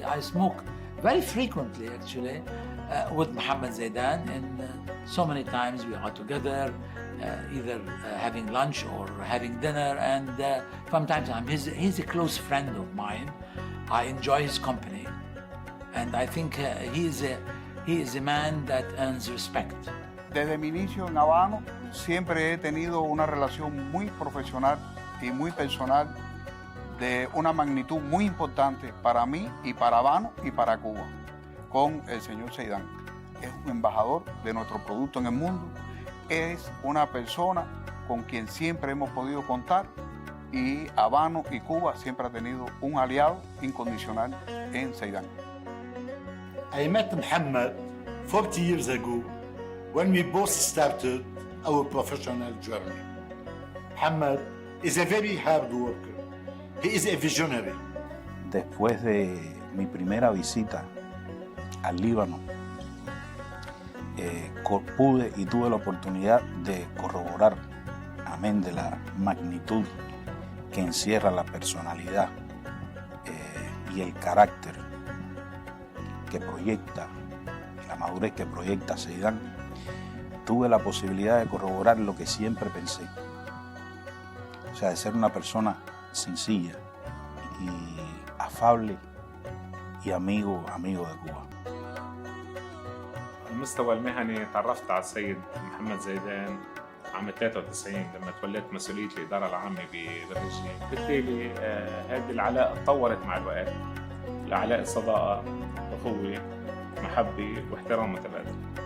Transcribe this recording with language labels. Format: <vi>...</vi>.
<en>I smoke very frequently, actually, with Mohammed Zaidan, and so many times we are together, either having lunch or having dinner, and from time to time, he's a close friend of mine. I enjoy his company, and I think he is a man that earns respect.</en> <es>Desde mi inicio en Habano, siempre he tenido una relación muy profesional y muy personal de una magnitud muy importante para mí y para Habano y para Cuba, con el señor Zaidan. Es un embajador de nuestro producto en el mundo, es una persona con quien siempre hemos podido contar, y Habano y Cuba siempre ha tenido un aliado incondicional en Zaidan.</es> <en>I met Muhammad 40 years ago when we both started our professional journey. Muhammad is a very hard worker. He is a visionary.</en> <es>Después de mi primera visita al Líbano, pude y tuve la oportunidad de corroborar, amén de la magnitud que encierra la personalidad y el carácter que proyecta, la madurez que proyecta Zaidan. Tuve la posibilidad de corroborar lo que siempre pensé, o sea, de ser una persona sencilla y afable y amigo de Cuba.</es> <ar>على المستوى المهني تعرفت على السيد محمد زيدان عام 93 لما توليت مسؤولية الإدارة العامة بالرجيم. بالتالي هذه العلاقة تطورت مع الوقت لعلاقة صداقة، أخوة، محبة واحترام متبادل.</ar>